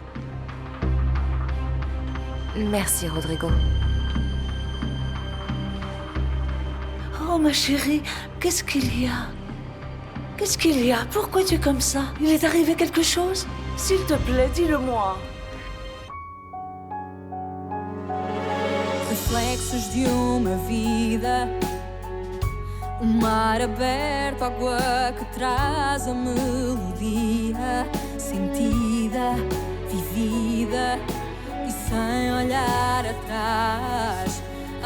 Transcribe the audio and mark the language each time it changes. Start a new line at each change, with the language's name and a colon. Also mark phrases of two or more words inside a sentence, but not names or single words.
French: Merci, Rodrigo. Oh, ma chérie, qu'est-ce qu'il y a? Qu'est-ce qu'il y a? Pourquoi tu es comme ça? Il est arrivé quelque chose? S'il te plaît, dis-le-moi.
Portuguese: Reflexos de uma vida, mar aberto, água que traz a melodia, sentida, vivida e sem olhar atrás.